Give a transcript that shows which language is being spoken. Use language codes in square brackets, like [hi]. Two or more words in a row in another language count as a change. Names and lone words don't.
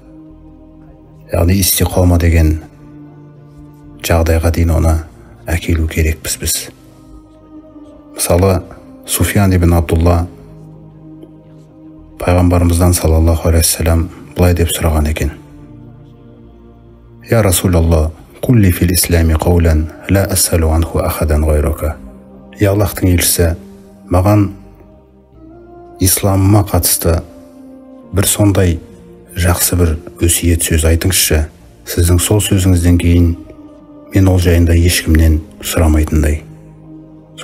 [kk] Яғни истиқома деген жағдайға дейін оны әкелу керекпіз біз. Мысалы, Суфиян ибн Абдулла пайғамбарымыздан [ar] صلى الله عليه وسلم [kk] былай деп сұраған екен: [ar] يا رسول الله، قل لي في الإسلام قولا، لا أسأل عنه أحدا غيرك. [kk] Я Аллахтың елшісі, маған исламыма қатысты бір сондай жақсы бір өсиет сөз айтыңызшы, сіздің сол сөзіңізден кейін мен ол жайында ешкімнен сұрамайтындай.